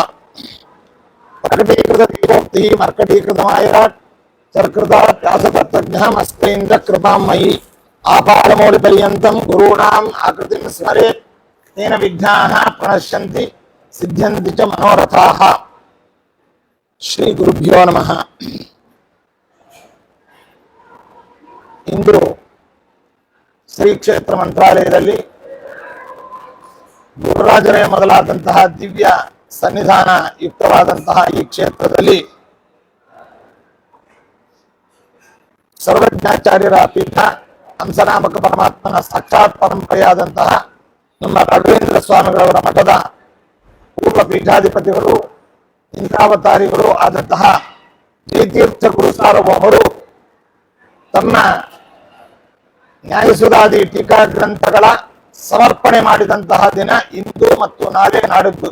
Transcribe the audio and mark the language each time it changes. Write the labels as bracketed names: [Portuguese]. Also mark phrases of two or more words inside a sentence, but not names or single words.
[Sanskrit] प्रकटीकृत दीपोक्तिः मर्कटीकृतमायराट् सर्कृतात् व्यासतत्त्वज्ञमस्तेन्द्र कृपां मयि आपादमौलिपर्यन्तं गुरूणाम् आकृतिं स्मरेत् तेन विघ्नाः प्रणश्यन्ति सिद्ध्यन्ति च मनोरथाः। श्री गुरुभ्यो नमः। [Kannada] इंದು ಶ್ರೀ ಕ್ಷೇತ್ರ ಮಂತ್ರಾಲಯದಲ್ಲಿ ಗುರುರಾಜರೇ ಮೊದಲಾದಂತಹ ದಿವ್ಯ ಸನ್ನಿಧಾನ ಯುಕ್ತವಾದಂತಹ ಈ ಕ್ಷೇತ್ರದಲ್ಲಿ ಸರ್ವಜ್ಞಾಚಾರ್ಯರ ಪೀಠ ಹಂಸನಾಮಕ ಪರಮಾತ್ಮನ ಸಾಕ್ಷಾತ್ ಪರಂಪರೆಯಾದಂತಹ ನಮ್ಮ ರಾಘವೇಂದ್ರ ಸ್ವಾಮಿಗಳವರ ಮಠದ ಪೂರ್ವ ಪೀಠಾಧಿಪತಿಗಳು ಇಂದ್ರಾವತಾರಿಗಳು ಆದಂತಹ ಜಯತೀರ್ಥ ಗುರು ಸಾರ್ವಭೌಮರು ತಮ್ಮ ನ್ಯಾಯಸುಧಾದಿ ಟೀಕಾ ಗ್ರಂಥಗಳ ಸಮರ್ಪಣೆ ಮಾಡಿದಂತಹ ದಿನ ಇಂದು ಮತ್ತು ನಾಳೆ ನಾಡಿದ್ದು.